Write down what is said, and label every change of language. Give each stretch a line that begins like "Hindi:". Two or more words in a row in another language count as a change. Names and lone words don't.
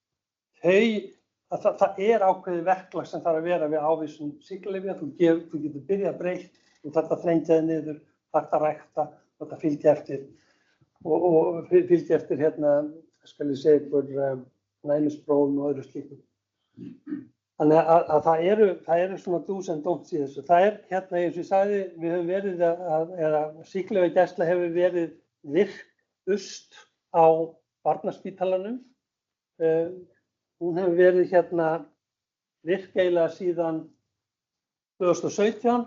Icelandic: Það er ákveðið verklag sem þarf að vera við ávísun sýklalyfja, þú getur byrjað breytt, þú þarft að þrengja þig niður, þarft að rækta, þarft að fylgja eftir og fylgja eftir skal ég segja ykkur næmisprófum og öðru slíku. Þannig að það eru svona
English: do's and don'ts
Icelandic: í þessu. Það er eins og ég sagði, við höfum verið eða sýklalyfjagæsla hefur verið virkust á Barnaspítalanum. Hún hefur verið virk eiginlega síðan 2017.